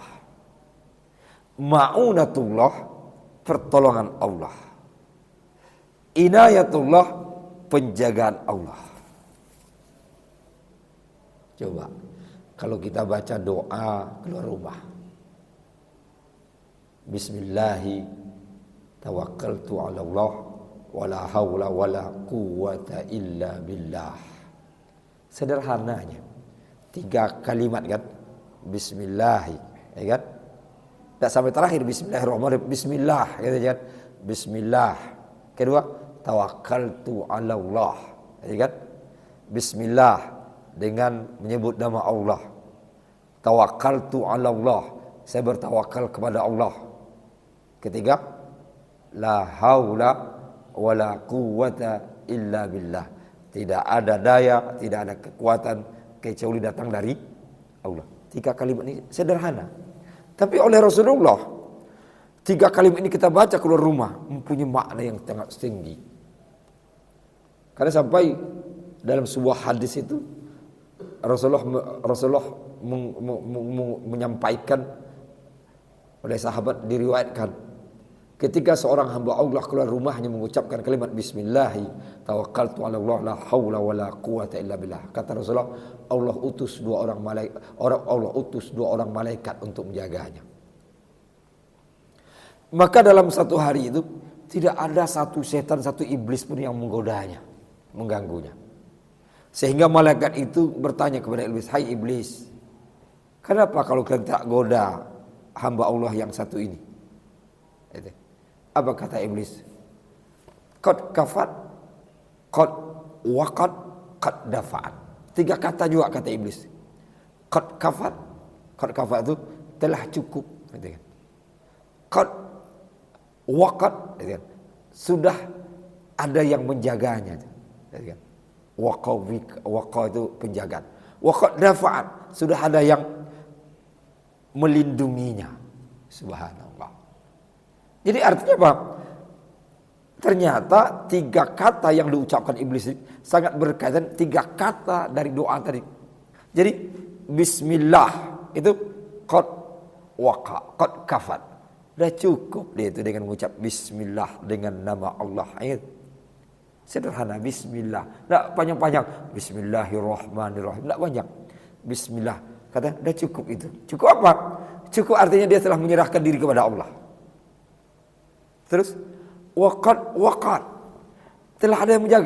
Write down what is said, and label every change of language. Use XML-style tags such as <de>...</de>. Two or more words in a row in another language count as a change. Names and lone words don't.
<id>Ma'unatullah, pertolongan Allah. Inayatullah, penjagaan Allah. Coba kalau kita baca doa keluar rumah,</id> <ar>بسم الله توكلت على الله ولا حول ولا قوة إلا بالله.</ar> <id>Sederhananya 3 kalimat kan, Bismillahi, ya kan? Tak sampai terakhir Bismillahirrahmanirrahim, Bismillah, gitu kan? Bismillah. Kedua,</id> <ar>توكلت على الله,</ar> <id>ya kan? Bismillah, dengan menyebut nama Allah.</id> <ar>توكلت على الله,</ar> <id>saya bertawakal kepada Allah. Ketiga,</id> <ar>لا حول ولا قوة إلا بالله.</ar> <id>Tidak ada daya, tidak ada kekuatan kecuali datang dari Allah. 3 kalimat ini sederhana, tapi oleh Rasulullah 3 kalimat ini kita baca keluar rumah mempunyai makna yang sangat tinggi. Karena sampai dalam sebuah hadis itu Rasulullah menyampaikan, oleh sahabat diriwayatkan, ketika seorang hamba Allah keluar rumahnya mengucapkan kalimat</id> <ar>بسم الله توكلت على الله لا حول ولا قوة إلا بالله.</ar> <id>Kata Rasulullah, Allah utus 2 orang malaikat, Allah utus 2 orang malaikat untuk menjaganya. Maka dalam satu hari itu tidak ada satu setan, satu iblis pun yang menggodanya, mengganggunya. Sehingga malaikat itu bertanya kepada iblis, "Hai iblis, kenapa kalau kalian tak goda hamba Allah yang satu ini?" Itu. Apa kata iblis?</id> <ar>قد كفت، قد وقد، قد دفعت.</ar> <id>3 kata juga kata iblis.</id> <ar>قد كفت</ar> <id>itu telah cukup, gitu kan.</id> <ar>قد وقد,</ar> <id>gitu kan. Sudah ada yang menjaganya, gitu kan. Waqa itu penjagaan.</id> <ar>وقد دفعت,</ar> <id>sudah ada yang melindunginya. Subhanallah. Jadi artinya apa? Ternyata 3 kata yang diucapkan iblis ini sangat berkaitan, 3 kata dari doa tadi. Jadi Bismillah itu</id> <ar>قد وقى، قد كفت.</ar> <id>Dah cukup dia itu dengan mengucap bismillah dengan nama Allah. Ayat sederhana, bismillah. Tak panjang-panjang. Bismillahirrahmanirrahim. Tak panjang. Bismillah. Kata dah cukup itu. Cukup apa? Cukup artinya dia telah menyerahkan diri kepada Allah. Terus waqad telah ada yang menjaga.</id>